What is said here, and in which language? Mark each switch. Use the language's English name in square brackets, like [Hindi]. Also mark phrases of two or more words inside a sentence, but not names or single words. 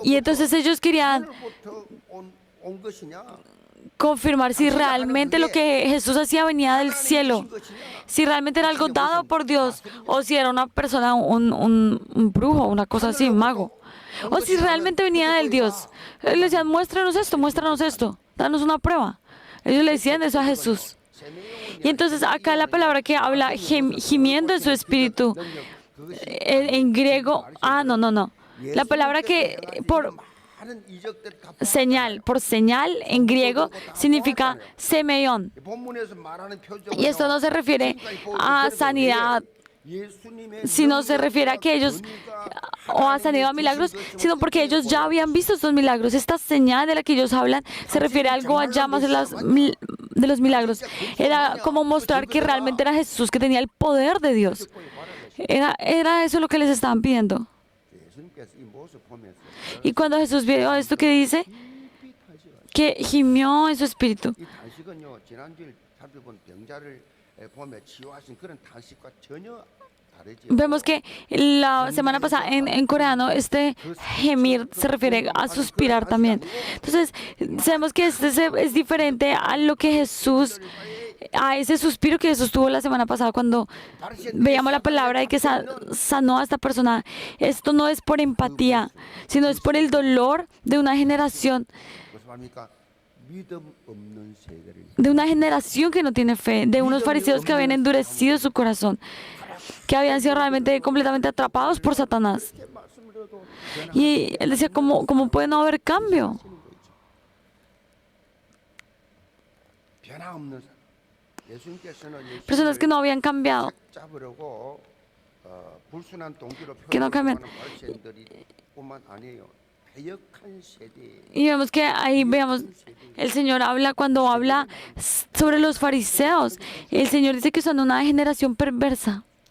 [Spanish] Y entonces ellos querían [Korean] 하늘로부터 온 것이냐 [Spanish] confirmar si realmente lo que Jesús hacía venía del cielo, si realmente era algo dado por Dios, o si era una persona, un brujo, una cosa así, un mago, o si realmente venía del Dios. Ellos le decían: muéstranos esto, danos una prueba. Ellos le decían eso a Jesús. Y entonces acá la palabra que habla gimiendo en su espíritu, en griego, no. La palabra que por [Korean] 많은 이적들 다 [Spanish] señal en griego significa semeión. [Korean] 본문에서 말하는 표적은 [Spanish] Y esto no se refiere a sanidad, [Korean] 예수님의 [Spanish] sino se refiere a que ellos o a sanidad o milagros, sino porque ellos ya habían visto estos milagros. Esta señal de la que ellos hablan se refiere a algo allá más de los milagros. Era como mostrar que realmente era Jesús, que tenía el poder de Dios. Era eso lo que les estaban pidiendo. [Korean] 예수님께서 이 모습 보면서 [Spanish] Y cuando Jesús vio esto, que dice que gimió en su espíritu. [Korean] 이 단식은요 지난주에 살펴본 병자를 보며 치유하신 그런 단식과 전혀 다르지요. [Spanish] Vemos que la semana pasada en coreano este gemir se refiere a suspirar también. Entonces sabemos que este es diferente a lo que Jesús a ese suspiro que Jesús tuvo la semana pasada cuando veíamos la palabra de que sanó a esta persona. Esto no es por empatía, sino es por el dolor de una generación, [Korean] 무슨 말입니까? 믿음 없는 세대를 [Spanish] de una generación que no tiene fe, de unos fariseos que habían endurecido su corazón, que habían sido realmente completamente atrapados por Satanás. [Korean] 이렇게 말씀을 드려도 [Spanish] Y él decía, ¿cómo puede no haber cambio? [Korean] 변화 없는 사람. 예수님께서는 [Spanish] Personas que no habían cambiado. [Korean] 잡으려고 불순한 동기로 [Spanish] Que no cambian. [Korean] 표현하는 바리새인들이 뿐만 아니에요. 배역한 세대. [Spanish] Y vemos que ahí veamos, el Señor habla cuando habla sobre los fariseos. El Señor dice que son una generación perversa.